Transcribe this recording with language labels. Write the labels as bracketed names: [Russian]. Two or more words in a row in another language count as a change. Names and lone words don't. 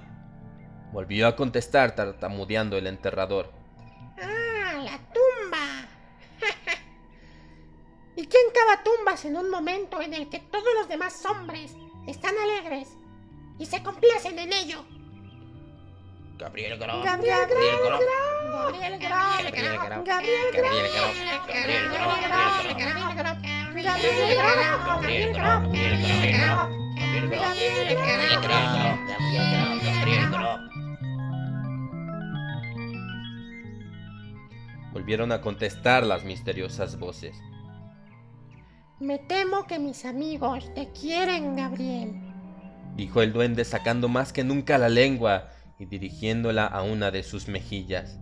[Spanish] Volvió a contestar tartamudeando el enterrador. Ah, la tumba. ¿Y quién cava tumbas en un momento en el que todos los demás hombres están alegres y se complacen en ello? Gabriel Grob. Gabriel Grob. Gabriel Grob. Gabriel Grob. Gabriel Grob. Gabriel Grob. Gabriel Grob. Gabriel Grob. Gabriel Grob. Gabriel Grob. Volvieron a contestar las misteriosas voces. Me temo que mis amigos te quieren, Gabriel, dijo el duende sacando más que nunca la lengua y dirigiéndola a una de sus mejillas.